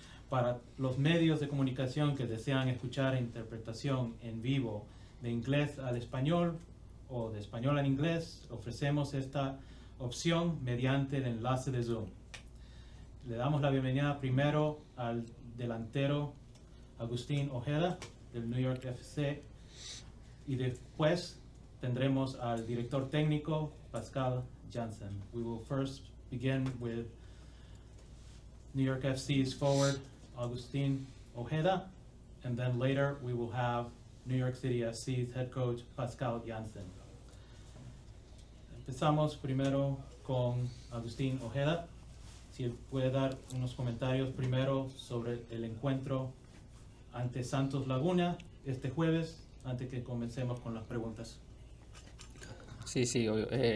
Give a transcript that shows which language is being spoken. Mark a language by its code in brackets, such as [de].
[es] Para los medios de comunicación que desean escuchar interpretación en vivo de inglés al español o de español al inglés, ofrecemos esta opción mediante el enlace de Zoom. Le damos la bienvenida primero al delantero Agustin Ojeda del New York FC y después tendremos al director técnico Pascal Jansen. [en] We will first begin with New York FC's forward Agustin Ojeda, and then later we will have New York City FC's head coach Pascal Jansen. [es] Empezamos primero con Agustin Ojeda. Si él puede dar unos comentarios primero sobre el encuentro ante Santos Laguna este jueves, antes que comencemos con las preguntas. Sí, obvio.